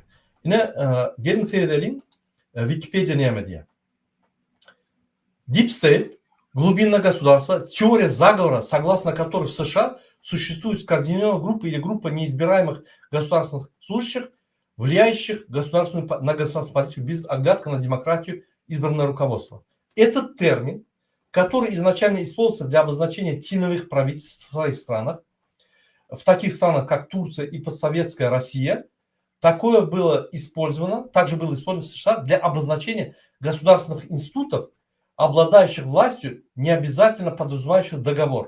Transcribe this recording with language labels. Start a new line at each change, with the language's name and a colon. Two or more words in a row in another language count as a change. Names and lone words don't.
Turkmen: Ine gelin seyredelim Wikipedia näme diýär.
English: Deep State –
Russian: глубинное государство, теория заговора, согласно которой в США существует скоординированная группа или группа неизбираемых государственных служащих, влияющих на государственную политику без оглядки на демократию избранное руководство. Этот термин, который изначально использовался для обозначения теневых правительств в своих странах, в таких странах, как Турция и постсоветская Россия, также было использовано в США для обозначения государственных институтов, обладающих властью, не обязательно подразумевающих договор.